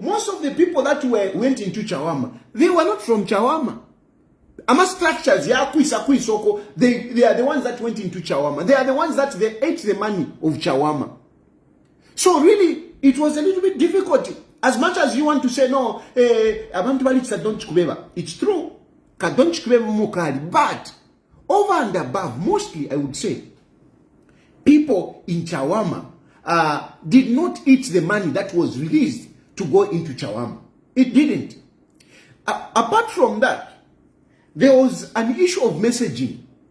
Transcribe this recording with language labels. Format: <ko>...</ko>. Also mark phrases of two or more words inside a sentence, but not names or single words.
<en>Most of the people that went into Chawama, they were not from Chawama. Ama structures, they are the ones that went into Chawama. They are the ones that they ate the money of Chawama. So really, it was a little bit difficult. As much as you want to say, no,</en> <bem>abantu balitsa</bem> <en>don't kubeba. It's true.</en> <bem>Don't kubeba mukali.</bem> <en>But over and above, mostly I would say, people in Chawama did not eat the money that was released to go into Chawama. It didn't. Apart from that, there was an issue of messaging.</en>